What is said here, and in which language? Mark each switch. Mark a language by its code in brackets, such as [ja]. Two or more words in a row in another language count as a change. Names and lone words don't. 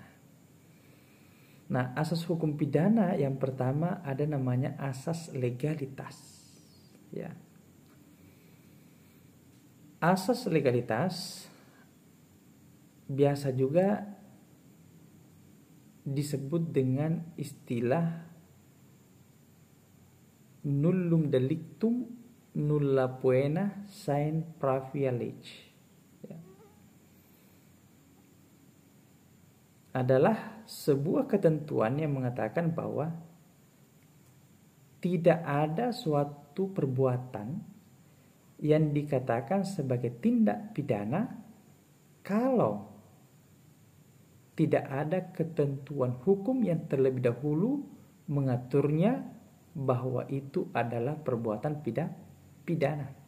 [id] Nah, asas hukum pidana yang pertama ada namanya asas legalitas. Ya. Asas legalitas biasa juga disebut dengan istilah [la] nullum delictum nulla poena sine pravia lege. [id] Ya. Adalah sebuah ketentuan yang mengatakan bahwa tidak ada suatu perbuatan yang dikatakan sebagai tindak pidana kalau tidak ada ketentuan hukum yang terlebih dahulu mengaturnya bahwa itu adalah perbuatan pidana.